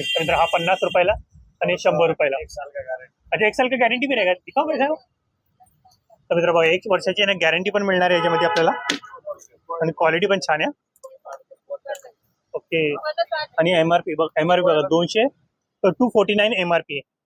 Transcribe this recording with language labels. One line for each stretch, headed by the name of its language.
Marathi: तर मित्र हा 50 रुपयाला आणि 100 रुपयाला.
Hindi: अच्छा 1 साल का गॅरंटी भी रहेगा, दिखाओ कैसा है.
Marathi: तर मित्र बघा 1 वर्षाची ना गॅरंटी पण मिळणार आहे याच्यामध्ये आपल्याला, आणि क्वालिटी पण छान आहे. ओके, आणि MRP बघा, MRP बघा 249 MRP आहे.